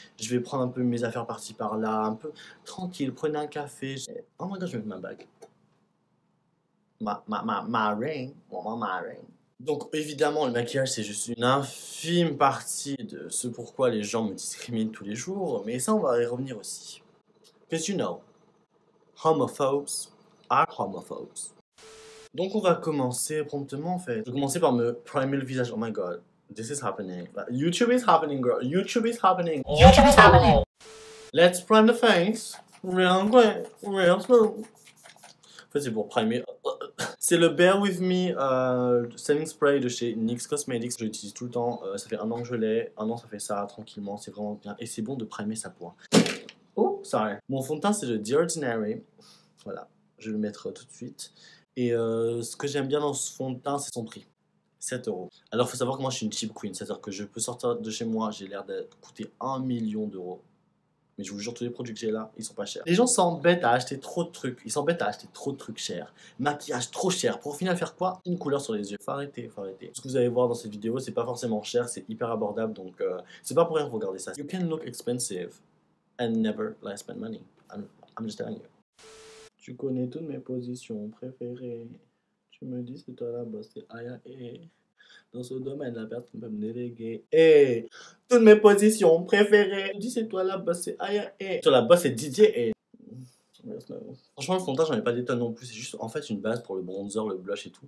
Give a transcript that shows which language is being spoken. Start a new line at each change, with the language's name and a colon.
French: Je vais prendre un peu mes affaires par-ci par-là. Un peu tranquille. Prenez un café.
English: Oh my god,
French: je vais mettre ma bague. Ma ring. Ma ring. Donc, évidemment, le maquillage, c'est juste une infime partie de ce pourquoi les gens me discriminent tous les jours. Mais ça, on va y revenir aussi.
English: Because you know, homophobes are homophobes.
French: Donc on va commencer promptement en fait. Je vais commencer par me primer le visage.
English: Oh my god, this is happening. YouTube is happening, girl. YouTube is happening. YouTube is happening. Let's prime the face. Real quick, real smooth.
French: En fait c'est pour primer. C'est le Bear With Me Setting Spray de chez NYX Cosmetics. Je l'utilise tout le temps. Ça fait 1 an que je l'ai. 1 an, ça fait ça tranquillement. C'est vraiment bien. Et c'est bon de primer sa peau.
English: Oh, sorry.
French: Mon fond de teint, c'est de The Ordinary. Voilà. Je vais le mettre tout de suite. Et ce que j'aime bien dans ce fond de teint, c'est son prix. 7 €. Alors, il faut savoir que moi, je suis une cheap queen. C'est-à-dire que je peux sortir de chez moi, j'ai l'air de coûter 1 million d'euros. Mais je vous jure, tous les produits que j'ai là, ils sont pas chers. Les gens s'embêtent à acheter trop de trucs. Ils s'embêtent à acheter trop de trucs chers. Maquillage trop cher. Pour au final faire quoi? Une couleur sur les yeux. Faut arrêter, faut arrêter. Ce que vous allez voir dans cette vidéo, c'est pas forcément cher, c'est hyper abordable. Donc, c'est pas pour rien que vous regardez ça.
English: You can look expensive and never like spend money. I'm just telling you.
French: Tu connais toutes mes positions préférées. Tu me dis c'est toi la boss, c'est Aya et... Dans ce domaine, la personne peut me déléguer. Et toutes mes positions préférées. Je dis c'est toi la boss, c'est Aya et... Sur la boss, c'est Didier et... Franchement, le fond de teint, j'en ai pas des tonnes non plus. C'est juste en fait une base pour le bronzer, le blush et tout.